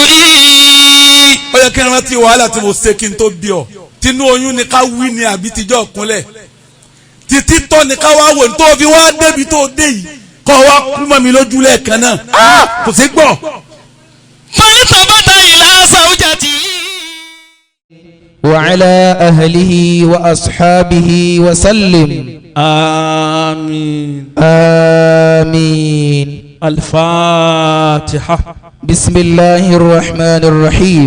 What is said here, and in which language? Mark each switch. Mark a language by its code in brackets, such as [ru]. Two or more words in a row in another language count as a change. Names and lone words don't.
[yo] ó yẹ kí n rántí wàhálà tí mo ṣe kí n tó bí ọ tinú oyún ni ká wí ni àbí tijọ́ kúnlẹ̀ títí tọ́ ni ká wá wò ní tó fi wá débi tó dé yìí kọ́ wá kú mọ́ mi lójú lẹ́ẹ̀kan náà kò sí gbọ́. [ar] فالتفت إلى زوجته. وعلى أهله وأصحابه وسلم آمين آمين. الفاتحة. بسم الله الرحمن الرحيم.